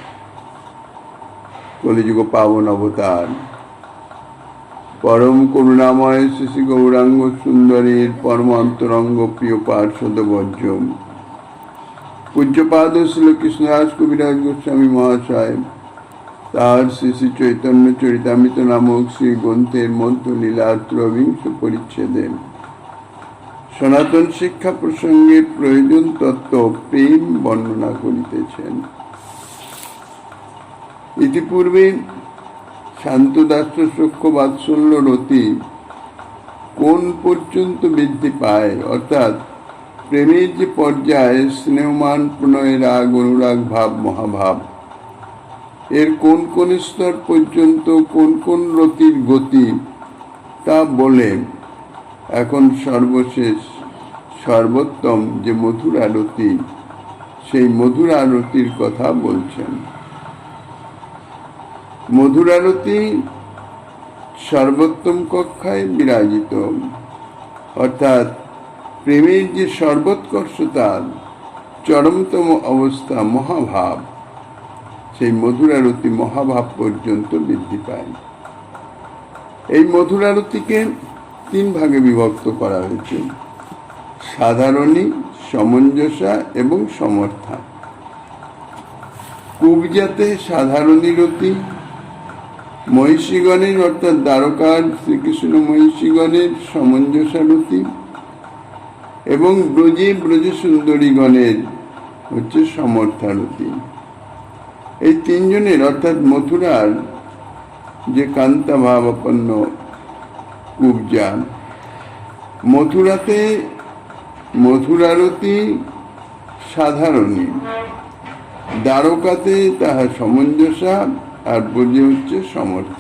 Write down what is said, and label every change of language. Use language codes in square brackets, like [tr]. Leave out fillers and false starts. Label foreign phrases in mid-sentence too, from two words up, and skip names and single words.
[bn] কলিযুগ পাবন অবতার পরম করুণাময় শ্রী গৌরাঙ্গ সুন্দরীর পরম অন্তরঙ্গ প্রিয় পার্ষদ বর্জ্য পূজ্যপাদ শ্রী কৃষ্ণদাস কবিরাজ গোস্বামী মহাশয় তার শ্রী শ্রী চৈতন্য চরিতামৃত নামক শ্রী গ্রন্থের মধ্য লীলা ত্রয়োবিংশ পরিচ্ছেদে সনাতন শিক্ষা প্রসঙ্গে প্রয়োজন তত্ত্ব প্রেম বর্ণনা করিতেছেন। ইতিপূর্বে শান্তদাস্য সখ্য বাৎসল্য রতি কোন পর্যন্ত বৃদ্ধি পায় অর্থাৎ প্রেমের যে পর্যায় স্নেহমান প্রণয় রাগ অনুরাগ ভাব মহাভাব এর কোন কোন স্তর পর্যন্ত কোন কোন রতির গতি তা বলে এখন সর্বশেষ সর্বোত্তম যে মধুর আরতি সেই মধুর আরতির কথা বলছেন। মধুর আরতি সর্বোত্তম কক্ষায় বিরাজিত অর্থাৎ প্রেমের যে সর্বোৎকর্ষতার চরমতম অবস্থা মহাভাব সে মধুর আরতি মহাভাব পর্যন্ত বৃদ্ধি পায়। এই মধুর আরতিকে তিন ভাগে বিভক্ত করা হয়েছে সাধারণী সমঞ্জসা এবং সমর্থা। কুব্জাতে সাধারণী রতি মহিষীগণের অর্থাৎ দ্বারকার শ্রীকৃষ্ণ মহিষীগণের সমঞ্জসা রতি এবং ব্রজে ব্রজ সুন্দরীগণের হচ্ছে সমর্থা রতি। এই তিনজনের অর্থাৎ মথুরার যে কান্তা ভাবাপন্ন কুব্জা মথুরাতে মথুরারতি সাধারণী দ্বারকাতে তাহার সমঞ্জসা আর ব্রজে হচ্ছে সমর্থা।